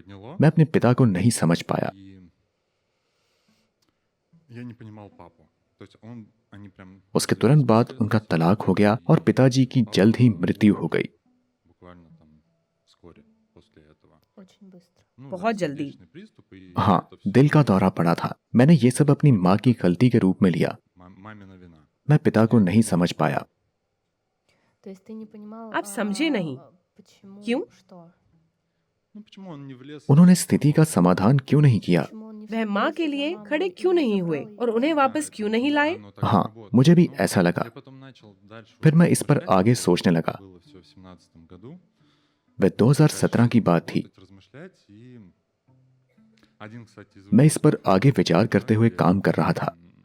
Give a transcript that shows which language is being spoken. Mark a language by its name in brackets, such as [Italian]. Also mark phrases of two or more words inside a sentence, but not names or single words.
[Hindi] मैं अपने पिता को नहीं समझ पाया। उसके तुरंत बाद उनका तलाक हो गया और पिताजी की जल्द ही मृत्यु हो गई। [Russian] Очень быстро. [Hindi] बहुत जल्दी। हाँ, दिल का दौरा पड़ा था। मैंने ये सब अपनी माँ की गलती के रूप में लिया। मैं पिता को नहीं समझ पाया। [Russian] То есть ты не понимал, [Hindi] आप समझे नहीं। [Russian] почему, [Hindi] क्यों? [Russian] что? [Hindi] उन्होंने स्थिति का समाधान क्यों नहीं किया? [Russian] Почему он не [Hindi] वह माँ [Russian] вступился [Hindi] के [Russian] за [Hindi] लिए [Russian] маму [Hindi] खड़े [Russian] и [Hindi] क्यों [Russian] не [Hindi] नहीं हुए [Russian] забрал [Hindi] और [Russian] ее? [Hindi] उन्हें वापस क्यों नहीं लाए? हाँ, मुझे भी ऐसा लगा। फिर मैं इस पर आगे सोचने लगा। वह 2017 की बात थी। मैं इस पर आगे विचार करते हुए काम कर रहा था।